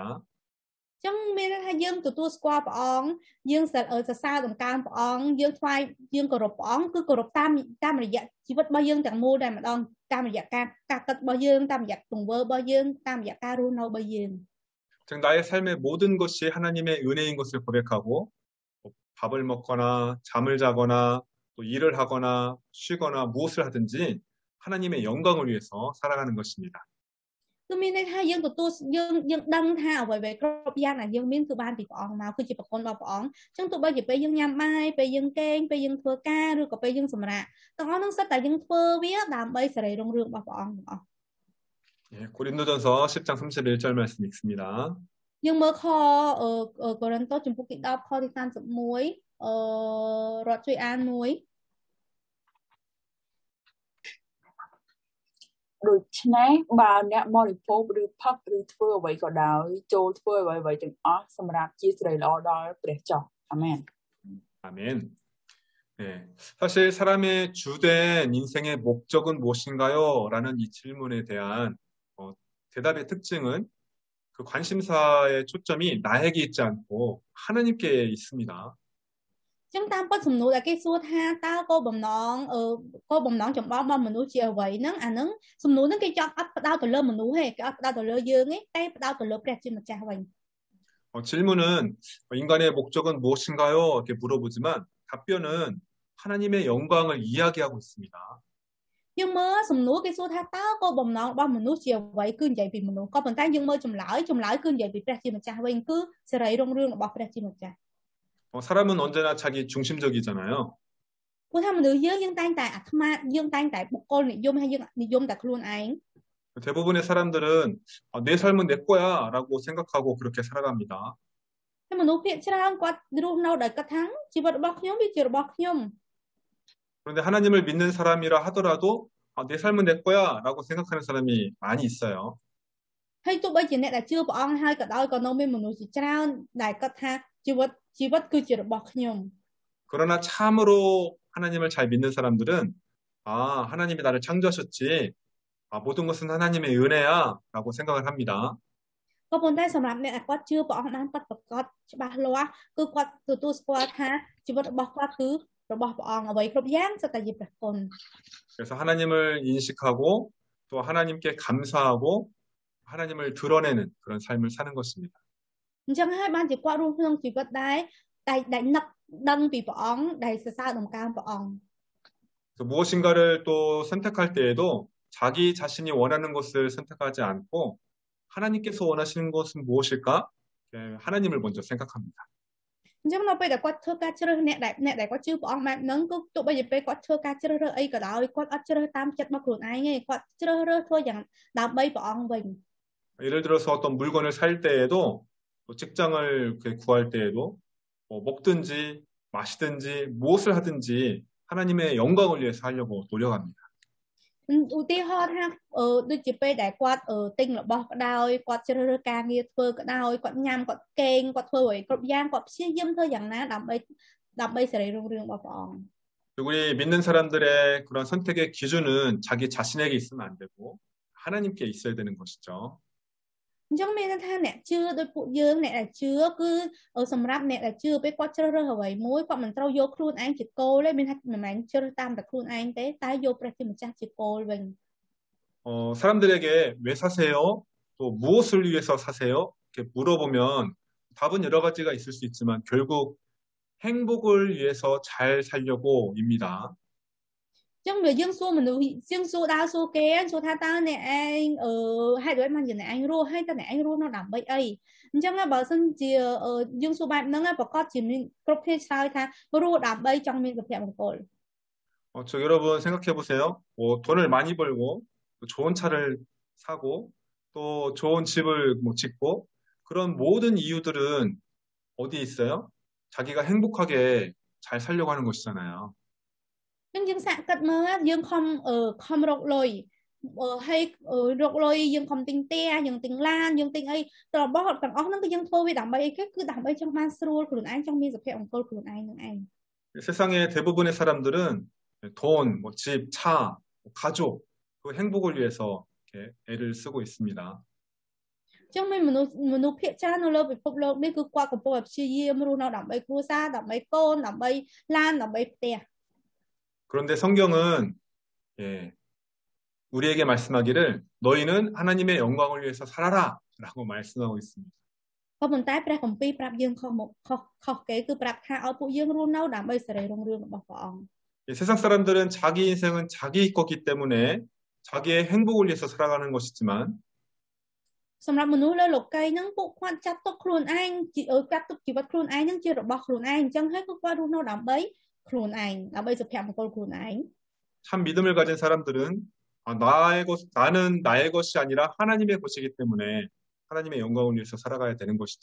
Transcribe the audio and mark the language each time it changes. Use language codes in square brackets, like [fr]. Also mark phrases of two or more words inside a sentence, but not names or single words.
[km] អញ្ចឹងមានន័យថាយើងទទួលស្គាល់ព្រះអង្គយើងសរសើរតម្កើងព្រះអង្គយើងថ្វាយយើងគោរពព្រះអង្គគឺគោរពតាមរយៈជីវិតរបស់យើងទាំងមូលតែម្ដងតាមរយៈការគិតរបស់យើងតាមរយៈទង្វើរបស់យើងតាមរយៈការរស់នៅរបស់យើង [ko] 즉 나의 삶의 모든 것이 하나님의 은혜인 것을 고백하고 밥을 먹거나 잠을 자거나 또 일을 하거나 쉬거나 무엇을 하든지 하나님의 영광을 위해서 살아가는 것입니다. [km] គឺមានន័យថាយើងទទួលយើងដឹងថាអ្វីៗគ្រប់យ៉ាងដែលយើងមានគឺបានពីព្រះអង្គមកគឺជាប្រគុណរបស់ព្រះអង្គអញ្ចឹងទោះបីជាពេលយើងញ៉ាំបាយពេលយើងកេងពេលយើងធ្វើការឬក៏ពេលយើងសម្រាកទាំងអស់ហ្នឹងសិតតែយើងធ្វើវាដើម្បីសេរីរុងរឿងរបស់ព្រះអង្គទាំងអស់ [ko] 예, 고린도전서 10장 31절 말씀 읽습니다. [km] យើងមើលខកូរិនតូសចំពុកទី10ខទី31រត់ជួយអានមួយ ដូច្នេះបើអ្នកបរិភោគឬផឹកឬធ្វើអ្វីក៏ដោយចូលធ្វើអ្វីៗទាំងអស់សម្រាប់ជាសិរីល្អដល់ព្រះចុះអាមែន [ko] 아멘. 네, 사실 사람의 주된 인생의 목적은 무엇인가요? 라는 이 질문에 대한 대답의 특징은 그 관심사의 초점이 나에게 있지 않고 하나님께 있습니다. [km] អញ្ចឹងតាមពិតសំណួរដែលគេសួរថាតើគោលបំណងចម្បងរបស់មនុស្សជាអ្វីហ្នឹងអាហ្នឹងសំណួរហ្នឹងគេចង់អត់ផ្ដោតទៅលើមនុស្សទេគេអត់ផ្ដោតទៅលើយើងទេតែផ្ដោតទៅលើព្រះជាម្ចាស់វិញ [ko] 질문은 인간의 목적은 무엇인가요? 이렇게 물어보지만 답변은 하나님의 영광을 이야기하고 있습니다. [km] យើងមើលសំណួរគេសួរថាតើគោលបំណងរបស់មនុស្សជាអ្វីគឺនិយាយពីមនុស្សក៏ប៉ុន្តែយើងមើលចម្លើយគឺនិយាយពីព្រះជាម្ចាស់វិញគឺសេរីរុងរឿងរបស់ព្រះជាម្ចាស់ [ko] 사람은 언제나 자기 중심적이잖아요. [km] ព្រោះថាមនុស្សយើងតែងតែអាត្មាយើងតែងតែបុគ្គលនិយមហើយយើងនិយមតែខ្លួនឯង [ko] 대부분의 사람들은 내 삶은 내 거야라고 생각하고 그렇게 살아갑니다. [km] តែមនុស្សភាគច្រើនគាត់រស់នៅដោយគិតថាជីវិតរបស់ខ្ញុំវាជារបស់ខ្ញុំ [ko] 그런데 하나님을 믿는 사람이라 하더라도 내 삶은 내 거야라고 생각하는 사람이 많이 있어요. [km] ហើយទោះបីជាអ្នកដែលជឿព្រះអង្គហើយក៏ដោយក៏នៅមានមនុស្សជាច្រើនដែលគិតថាជីវិតគឺជារបស់ខ្ញុំ [ko] 그러나 참으로 하나님을 잘 믿는 사람들은 하나님이 나를 창조하셨지 모든 것은 하나님의 은혜야라고 생각을 합니다. [km] ក៏ប៉ុន្តែសម្រាប់អ្នកដែលគាត់ជឿព្រះអង្គបានប៉ັດប្រកបច្បាស់លាស់គឺគាត់ទទួលស្គាល់ថាជីវិតរបស់គាត់គឺរបស់ព្រះអង្គអ្វីគ្រប់យ៉ាងសុទ្ធតែជាព្រះគុណ [ko] 그래서 하나님을 인식하고 또 하나님께 감사하고 하나님을 드러내는 그런 삶을 사는 것입니다. [km] អញ្ចឹងហើយបានជាគាត់រស់ក្នុងជីវិតដែលនឹកដឹងពីព្រះអង្គដែលសរសើរដំកើងព្រះអង្គ [ko] 무엇인가를 또 선택할 때에도 자기 자신이 원하는 것을 선택하지 않고 하나님께서 원하시는 것은 무엇일까? 하나님을 먼저 생각합니다. [km] អញ្ចឹងនៅពេលដែលគាត់ធ្វើការជ្រើសអ្នកដែលគាត់ជឿព្រះអង្គបែបហ្នឹងគឺទោះបីជាពេលគាត់ធ្វើការជ្រើសរើសអីក៏ដោយគាត់អត់ជ្រើសតាមចិត្តរបស់ខ្លួនឯងទេគាត់ជ្រើសរើសធ្វើយ៉ាងដើម្បីព្រះអង្គវិញ [ko] 예를 들어서 어떤 물건을 살 때에도 또 직장을 구할 때에도 뭐 먹든지 마시든지 무엇을 하든지 하나님의 영광을 위해서 하려고 노력합니다. [km] ឧទាហរណ៍ថាដូចជាពេលដែលគាត់ទិញរបស់ក៏ដោយគាត់ជ្រើសរើសការងារធ្វើក៏ដោយគាត់ញ៉ាំគាត់គេងគាត់ធ្វើអ្វីគ្រប់យ៉ាងគាត់ព្យាយាមធ្វើយ៉ាងណាដើម្បីសេរីរុងរឿងរបស់ព្រះអង្គ [ko] 우리 믿는 사람들의 그런 선택의 기준은 자기 자신에게 있으면 안 되고 하나님께 있어야 되는 것이죠. [km] អញ្ចឹងមានថាអ្នកជឿដោយពួកយើងអ្នកដែលជឿគឺសម្រាប់អ្នកដែលជឿពេលគាត់ជ្រើសរើសអ្វីមួយគាត់មិនត្រូវយកខ្លួនឯងជាគោលទេមានថាមិនមែនជ្រើសតាមតែខ្លួនឯងទេតែយកព្រះជាម្ចាស់ជាគោលវិញ [ko] 사람들에게 왜 사세요? 또 무엇을 위해서 사세요? 이렇게 물어보면 답은 여러 가지가 있을 수 있지만 결국 행복을 위해서 잘 살려고입니다. [km] ចឹងវាយើងសួរមនុស្សយើងសួរដើរសួរគេសួរថាតើអ្នកឯងហេតុអ្វីបានជាអ្នកឯងរស់ហើយតើអ្នកឯងរស់នៅដើម្បីអីអញ្ចឹងបើសិនជាយើងសួរបែបហ្នឹងប្រកាសជាមានគ្រប់គ្នាឆ្លើយថារស់ដើម្បីចង់មានសុភមង្គល [ko] 저 여러분 생각해 보세요. 뭐 돈을 많이 벌고 또 좋은 차를 사고 또 좋은 집을 뭐 짓고 그런 모든 이유들은 어디에 있어요? 자기가 행복하게 잘 살려고 하는 것이잖아요. [km] ចឹងយើងសាកគិតមើលយើងខំរកលុយហើយរកលុយយើងខំទិញផ្ទះយើងទិញឡានយើងទិញអីរបស់ទាំងអស់ហ្នឹងគឺយើងធ្វើវាដើម្បីអីគឺដើម្បីចង់បានស្រួលខ្លួនឯងចង់មានសុភមង្គលខ្លួនឯងនឹងឯង [ko] 세상의 대부분의 사람들은 돈, 뭐 집, 차, 뭐 가족, 그 행복을 위해서 이렇게 애를 쓰고 있습니다. [km] ចឹងមានមនុស្សភាគច្រើននៅលើពិភពលោកនេះគឺគាត់កំពុងតែព្យាយាមរស់នៅដើម្បីគ្រួសារដើម្បីកូនដើម្បីឡានដើម្បីផ្ទះ [ko] 그런데 성경은 우리에게 말씀하기를 너희는 하나님의 영광을 위해서 살아라라고 말씀하고 있습니다. [km] ក៏ប៉ុន្តែព្រះគម្ពីរប្រាប់យើងខុសគេគឺប្រាប់ថាឲ្យពួកយើងរស់នៅដើម្បីសេរីរុងរឿងរបស់ព្រះអង្គ [ko] 세상 사람들은 자기 인생은 자기 거기 때문에 자기의 행복을 위해서 살아가는 것이지만 [km] សម្រាប់មនុស្សលើលោកីហ្នឹងពួកគាត់ចាត់ទុកខ្លួនឯងចាត់ទុកជីវិតខ្លួនឯងហ្នឹងជារបស់ខ្លួនឯងអញ្ចឹងហើយគឺគាត់រស់នៅដើម្បីខ្លួនឯងដើម្បីសុភមង្គលខ្លួនឯង [ko] 참 믿음을 가진 사람들은 나는 나의 것이 아니라 하나님의 것이기 때문에 하나님의 영광을 위해서 살아가야 되는 것이죠.